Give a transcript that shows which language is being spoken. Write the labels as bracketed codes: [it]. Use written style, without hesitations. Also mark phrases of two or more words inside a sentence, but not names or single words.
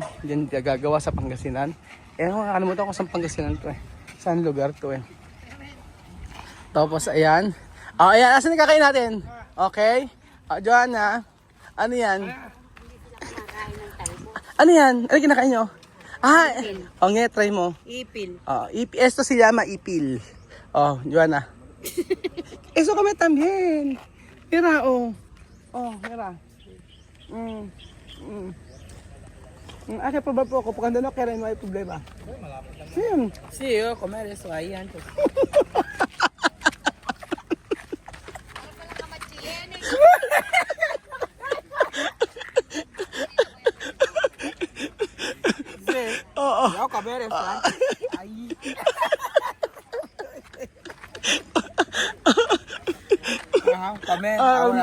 [tl] Yan gagawa sa Pangasinan. Nakalimutan ko saan Pangasinan to eh. Saan lugar to eh. Tapos, ayan. Ayan. Asan nakakain natin? Okay. Joanna. Ano yan? Ano yan? Ano kinakain nyo? Try mo. Ipil. [es] Esto se llama ipil. Joanna. Eso kami también. Mira, Oh, mira. [tl] Asa pa ba po ako? Pagkanda na kaya may problema. [es] Sí, yo comer eso ahí antes. Sí, [tl] Oo. [es] yo comer eso antes. Ahí. Ajá, comer ahora.